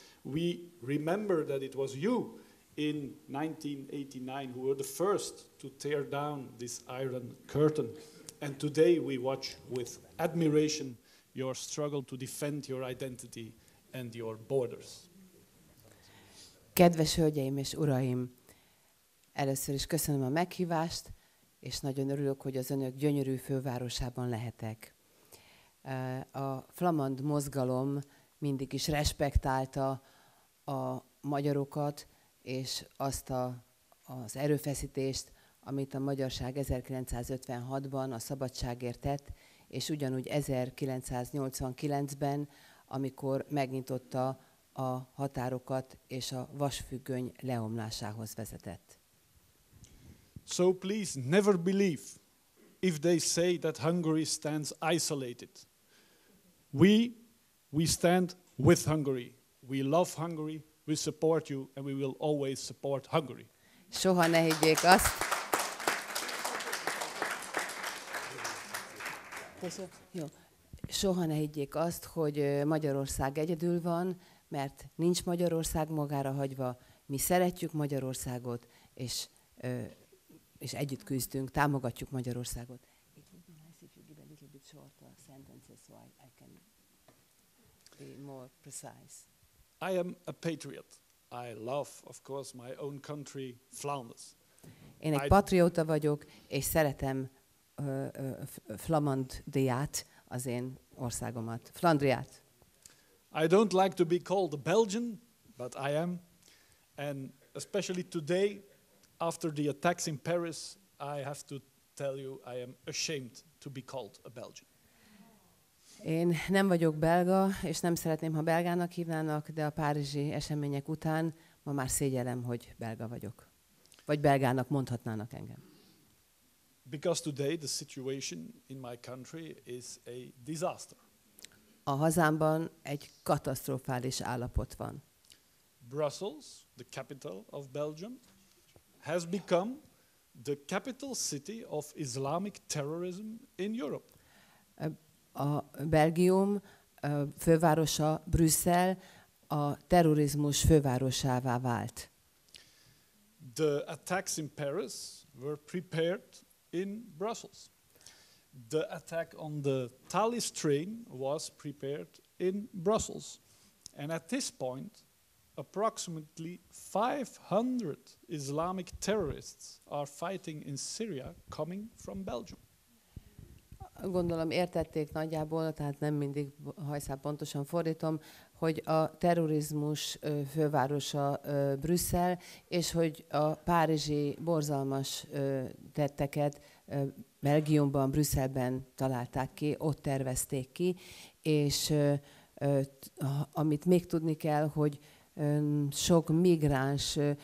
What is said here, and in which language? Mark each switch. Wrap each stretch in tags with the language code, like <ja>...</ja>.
<en>We remember that it was you in 1989 who were the first to tear down this Iron Curtain. And today we watch with admiration your struggle to defend your identity and your borders.</en> <hu>Kedves hölgyeim és uraim, először is köszönöm a meghívást, és nagyon örülök, hogy az önök gyönyörű fővárosában lehetek. A flamand mozgalom mindig is respektálta a magyarokat, és azt az erőfeszítést, amit a magyarság 1956-ban a szabadságért tett, és ugyanúgy 1989-ben, amikor megnyitotta a határokat, és a vasfüggöny leomlásához vezetett.</hu> <en>So please never believe if they say that Hungary stands isolated. We stand with Hungary. We love Hungary, we support you, and we will always support Hungary.</en> <hu>Soha ne higgyék azt. Jó. Soha ne higgyék azt, hogy Magyarország egyedül van, mert nincs Magyarország magára hagyva. Mi szeretjük Magyarországot, és együtt küzdünk, támogatjuk Magyarországot.</hu> <en>It would be nice if you give a little bit shorter sentences so I can be more precise. I am a patriot. I love, of course, my own country, Flanders.</en> <hu>Én egy patrióta vagyok, és szeretem Flamandriát, az én országomat, Flandriát.</hu> <en>I don't like to be called a Belgian, but I am. And especially today, after the attacks in Paris, I have to tell you I am ashamed to be called a Belgian.</en> <hu>Én nem vagyok belga, és nem szeretném, ha belgának hívnának, de a párizsi események után ma már szégyellem, hogy belga vagyok. Vagy belgának mondhatnának engem.</hu> <en>Because today the situation in my country is a disaster.</en> <hu>A hazámban egy katasztrofális állapot van.</hu> <en>Brussels, the capital of Belgium, has become the capital city of Islamic terrorism in Europe.</en> <hu>A Belgium fővárosa, Brüsszel, a terrorizmus fővárosává vált.</hu> <en>The attacks in Paris were prepared in Brussels. The attack on the Thalys train was prepared in Brussels. And at this point, approximately 500 Islamic terrorists are fighting in Syria coming from Belgium.</en> <hu>Gondolom értették nagyjából, tehát nem mindig hajszál pontosan fordítom, hogy a terrorizmus fővárosa Brüsszel, és hogy a párizsi borzalmas tetteket Belgiumban, Brüsszelben találták ki, ott tervezték ki, és amit még tudni kell, hogy sok migráns,</hu>